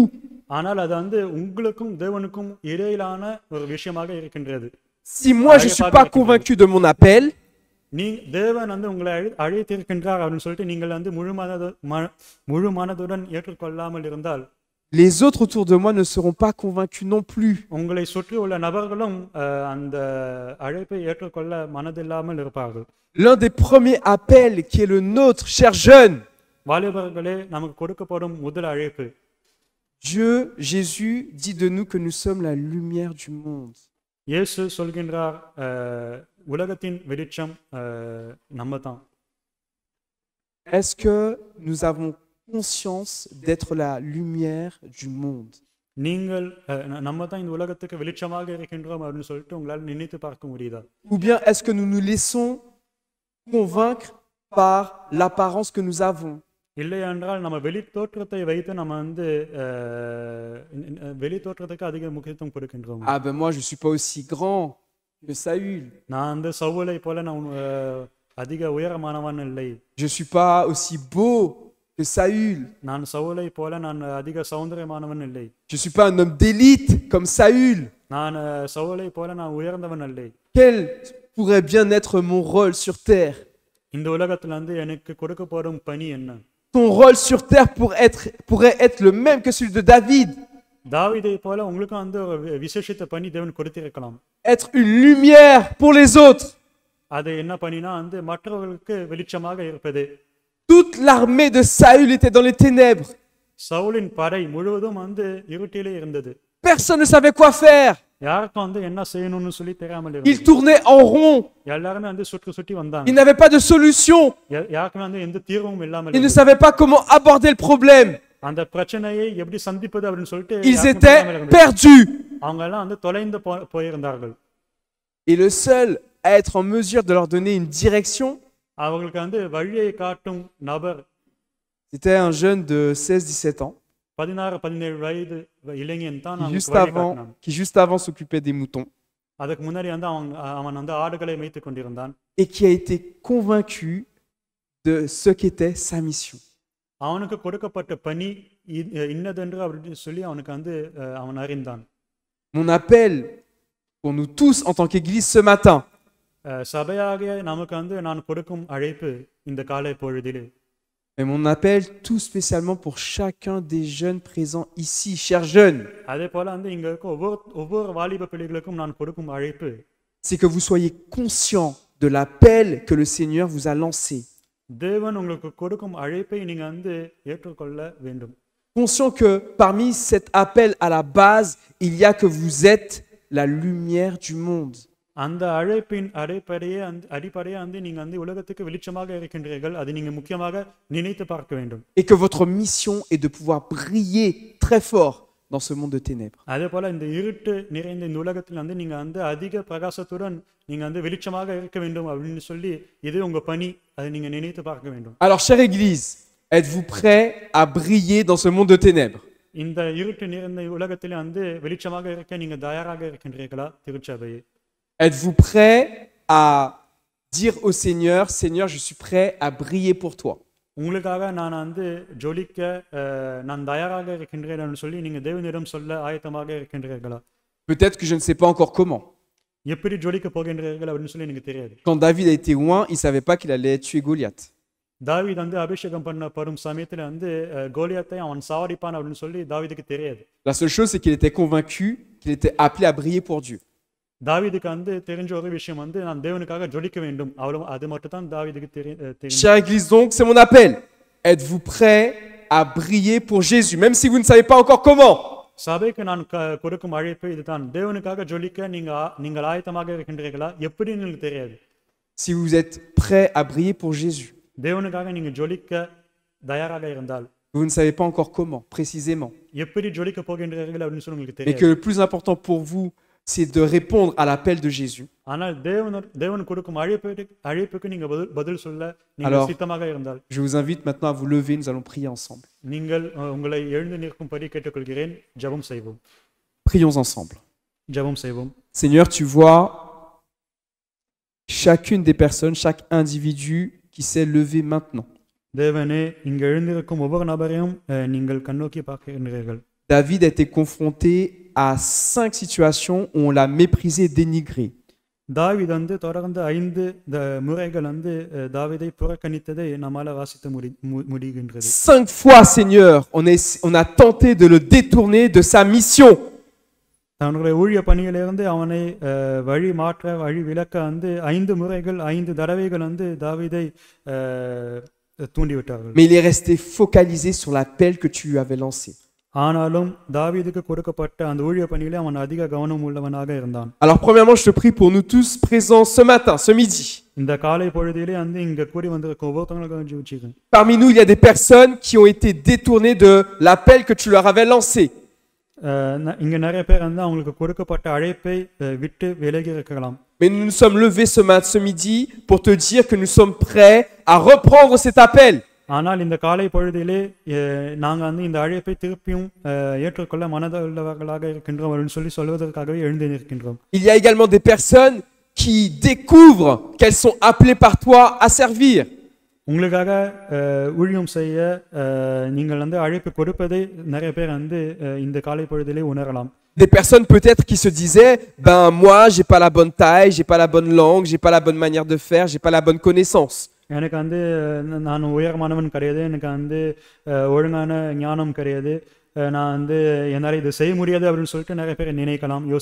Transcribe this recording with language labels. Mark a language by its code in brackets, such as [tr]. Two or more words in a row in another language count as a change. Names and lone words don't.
[ta] ஆனால் அது வந்து உங்களுக்கும் தேவனுக்கும் இடையிலான ஒரு விஷயமாக இருக்கின்றது. [fr] Si moi je ne suis pas convaincu de mon appel, [ta] நீ தேவன் வந்து உங்களை அழைத்திருக்கின்றார் அப்படின்னு சொல்லிட்டு நீங்கள் வந்து முழு மனதுடன் ஏற்றுக்கொள்ளாமல் இருந்தால் [fr] les autres autour de moi ne seront pas convaincus non plus. [ta] உங்களை சுற்றி உள்ள நபர்களும் அந்த அழைப்பை ஏற்றுக்கொள்ள மனதில்லாமல் இருப்பார்கள். [fr] L'un des premiers appels qui est le nôtre, chers jeunes, [ta] வாலிபர்களே, நமக்கு கொடுக்கப்படும் முதல் அழைப்பு. [fr] Dieu, Jésus dit de nous que nous sommes la lumière du monde. [ta] இயேசு சொல்கின்றார், உலகத்தின் வெளிச்சம் நம்ம தான். [fr] Est-ce que nous avons conscience d'être la lumière du monde? [ta] நீங்கள் நம்ம தான் இந்த உலகத்துக்கு வெளிச்சமாக இருக்கின்றோம் அப்படின்னு சொல்லிட்டு உங்களால் நினைத்து பார்க்க முடியுதா? [fr] Ou bien est-ce que nous nous laissons convaincre par l'apparence que nous avons? [ta] இல்லை என்றால் நம்ம வெளி தோற்றத்தை வைத்து நம்ம வந்து வெளி தோற்றத்துக்கு அதிக முக்கியத்துவம் கொடுக்கின்றோம். [fr] Ah ben moi je suis pas aussi grand que Saül. [ta] நான் வந்து சவுலை போல நான் அதிக உயரமானவன் இல்லை. [fr] Je suis pas aussi beau que Saül. [ta] நான் சவுலை போல நான் அதிக சௌந்தரியமானவன் இல்லை. [fr] Je suis pas un homme d'élite comme Saül. [ta] நான் சவுலை போல நான் உயர்ந்தவன் இல்லை. [fr] Quel pourrait bien être mon rôle sur terre? [ta] இந்த உலகத்துல வந்து எனக்கு கொடுக்கப்படும் பணி என்ன? [fr] Ton rôle sur terre pourrait être le même que celui de David. [ta] தாவீதை போல உங்களுக்கு வந்து ஒரு விசேஷித்த பணி தேவன் கொடுத்திருக்கலாம். [fr] Être une lumière pour les autres. [ta] அது என்ன பணினா வந்து மற்றவர்களுக்கு வெளிச்சமாக இருப்பது. [fr] Toute l'armée de Saül était dans les ténèbres. [ta] சவுலின் படை முழுவதும் வந்து இருட்டிலே இருந்தது. [fr] Personne ne savait quoi faire. [ta] யாருக்கும் வந்து என்ன செய்யணும்னு சொல்லி தெரியாமல் இருந்தது. [fr] Ils tournaient en rond. [ta] எல்லாருமே வந்து சுற்றி சுற்றி வந்தாங்க. [fr] Ils n'avaient pas de solution. [ta] யாருக்குமே வந்து எந்த தீர்வும் இல்லாமல் [fr] Ils ne [ta] இருந்தது. [fr] savaient pas comment aborder le problème. [ta] அந்த பிரச்சனையை எப்படி சந்திப்பது அப்படின்னு சொல்லிட்டு [fr] Ils [ta] யாருக்கும் [fr] étaient [ta] தெரியாமல் இருந்தது. [fr] perdus. [ta] அவங்க எல்லாம் வந்து தொலைந்து போயிருந்தார்கள். [fr] Et le seul à être en mesure de leur donner une direction, [ta] அவங்களுக்கு வந்து வழியை காட்டும் நபர் [fr] c'était un jeune de 16-17 ans [ta] 16-17 வயது இளைஞன் தான் [fr] qui [ta] அவங்களுக்கு வழி காட்டினான். [fr] juste avant s'occupait des moutons [ta] அதுக்கு முன்னாடி வந்து அவன் வந்து ஆடுகளை மேய்த்து கொண்டிருந்தான். [fr] et qui a été convaincu de ce qu'était sa mission. [ta] அவனுக்கு கொடுக்கப்பட்ட பணி இன்னதென்று அப்படின்னு சொல்லி அவனுக்கு வந்து அவன் அறிந்தான். [fr] Mon appel pour nous tous en tant qu'Église ce matin, [ta] சபையாகிய நமக்கு வந்து நான் கொடுக்கும் அழைப்பு இந்த காலை பொழுதிலே, [fr] et mon appel tout spécialement pour chacun des jeunes présents ici, chers jeunes, [ta] அதே போல வந்து இங்க இருக்க ஒவ்வொரு வாலிப பிள்ளைகளுக்கும் நான் கொடுக்கும் அழைப்பு, [fr] c'est que vous soyez conscients de l'appel que le Seigneur vous a lancé. [ta] தேவன் உங்களுக்கு கொடுக்கும் அழைப்பை நீங்க வந்து ஏற்றுக்கொள்ள வேண்டும். [fr] Conscient que parmi cet appel à la base, il y a que vous êtes la lumière du monde. [ta] அந்த அழைப்பின் அடிப்படையே வந்து நீங்க வந்து உலகத்துக்கு வெளிச்சமாக இருக்கின்றீர்கள். அது நீங்க முக்கியமாக நினைத்து பார்க்க வேண்டும். [fr] Et que votre mission est de pouvoir briller très fort dans ce monde de ténèbres. [ta] அதே போல இந்த இருட்டு நிறைந்த இந்த உலகத்தில் வந்து நீங்க வந்து அதிக பிரகாசத்துடன் நீங்க வந்து வெளிச்சமாக இருக்க வேண்டும் அப்படின்னு சொல்லி இது உங்க பணி. அதை நீங்க நினைத்து பார்க்க வேண்டும். [fr] Alors, chère Église, êtes-vous prêts à briller dans ce monde de ténèbres? [ta] இந்த இருட்டு நிறைந்த உலகத்தில் வந்து வெளிச்சமாக இருக்க நீங்க தயாராக இருக்கின்றீர்களா திருச்சபையே? [fr] Êtes-vous prêts à dire au Seigneur, Seigneur, je suis prêt à briller pour toi? [ta] உங்களுக்காக நான் வந்து ஜொலிக்க நான் தயாராக இருக்கின்றேன் சொல்லி நீங்க தேவனிடம் சொல்ல ஆயத்தமாக இருக்கின்றீர்களா? [fr] Peut-être que je ne sais pas encore comment. [ta] எப்படி ஜொலிக்க போகின்றீர்கள் அப்படின்னு சொல்லி எனக்கு தெரியாது. [fr] Quand David a été oint, il ne savait pas qu'il allait tuer Goliath. [ta] தாவீது வந்து அபிஷேகம் பண்ணப்படும் சமயத்துல வந்து கோலியாத்தை அவன் சாவடிப்பான் அப்படின்னு சொல்லி தாவீதுக்கு தெரியாது. [fr] La seule chose, c'est qu'il était convaincu qu'il était appelé à briller pour Dieu. [ta] தாவீதுக்கு வந்து தெரிஞ்ச ஒரு விஷயம் வந்து நான் தேவனுக்காக ஜொலிக்க வேண்டும். அவ்வளவு அது மட்டும் தான் தாவீதுக்கு தெரியும். [fr] Chère Église, donc, c'est mon appel. Êtes-vous prêts à briller pour Jésus, même si vous ne savez pas encore comment? [ta] சபைக்கு நான் கொடுக்கும் அழைப்பு இதுதான். தேவனுக்காக ஜொலிக்க நீங்கள் ஆயத்தமாக இருக்கின்றீர்களா? எப்படி எனக்கு தெரியாது. [fr] Si vous êtes prêts à briller pour Jésus, [ta] தேவனுக்காக நீங்க ஜொலிக்க தயாராக இருந்தால், [fr] vous ne savez pas encore comment, précisément. [ta] எப்படி ஜொலிக்க போகின்றீர்கள் அப்படின்னு சொல்லி உங்களுக்கு [fr] Mais que [ta] தெரியாது. [fr] le plus important pour vous, c'est de répondre à l'appel de Jésus. [ta] ஆனால் தேவன் கொடுக்கும் அழைப்புக்கு நீங்க பதில் சொல்ல நீங்க [fr] Alors, [ta] சித்தமாக இருந்தால், [fr] Je vous invite maintenant à vous lever, nous allons prier ensemble. [ta] நீங்கள் உங்களை எழுந்து நிற்கும்படி கேட்டுக்கொள்கிறேன். ஜெபம் செய்வோம். [fr] Prions ensemble. [ta] ஜெபம் செய்வோம். [fr] Seigneur, tu vois chacune des personnes, chaque individu qui s'est levé maintenant. [ta] தேவனே, இங்க எழுந்திருக்கும் ஒவ்வொரு நபரையும் நீங்கள் கண்ணோக்கி பார்க்கின்றீர்கள். [fr] David a été confronté à 5 situations où on l'a méprisé et dénigré. [ta] தாவீது வந்து தொடர்ந்து 5 முறைகள் வந்து தாவீதை புறக்கணித்ததை நம்மால வாசிக்க முடிகின்றது. [fr] 5 fois, Seigneur, on a tenté de le détourner de sa mission. [ta] தன்னுடைய ஊழிய பணியிலிருந்து அவனை வழி மாற்ற வழி விலக்க வந்து 5 முறைகள் 5 தடவைகள் வந்து தாவீதை தூண்டிவிட்டார்கள். [fr] Mais il est resté focalisé sur l'appel que tu lui avais lancé. [ta] ஆனாலும் தாவீதுக்கு கொடுக்கப்பட்ட அந்த ஊழிய பணியிலே அவன் அதிக கவனம் உள்ளவனாக இருந்தான். [fr] Alors premièrement, je te prie pour nous tous présents ce matin, ce midi. [ta] இந்த காலை பொழுதிலே வந்து இங்க கூடி வந்திருக்க ஒவ்வொருத்தவங்களுக்கும் ஜெபிச்சுக்கிறேன். [fr] Parmi nous, il y a des personnes qui ont été détournées de l'appel que tu leur avais lancé. [ta] இங்க நிறைய பேர் வந்து அவங்களுக்கு கொடுக்கப்பட்ட அழைப்பை விட்டு விலகி இருக்கலாம். [fr] Mais nous nous sommes levés ce midi pour te dire que nous sommes prêts à reprendre cet appel. [ta] ஆனால் இந்த காலை பொழுதிலே நாங்க வந்து இந்த அழைப்பை திருப்பியும் ஏற்றுக்கொள்ள மனதுள்ளவர்களாக இருக்கின்றோம் சொல்லி சொல்வதற்காகவே எழுந்து நிற்கின்றோம். [fr] Il y a également des personnes qui découvrent qu'elles sont appelées par toi à servir. [ta] உங்களுக்காக ஊழியம் செய்ய நீங்கள் வந்து அழைப்பு கொடுப்பதை நிறைய பேர் வந்து இந்த காலை பொழுதிலே உணரலாம். [fr] Des personnes peut-être qui se disaient, ben moi j'ai pas la bonne taille, j'ai pas la bonne langue, j'ai pas la bonne manière de faire, j'ai pas la bonne connaissance. [ta] எனக்கு வந்து நான் உயரமானவன் கிடையாது, எனக்கு வந்து ஒழுங்கான ஞானம் கிடையாது, நான் வந்து என்னால் இதை செய்ய முடியாது அப்படின்னு சொல்லிட்டு நிறைய பேர் நினைக்கலாம், யோசிக்கலாம்.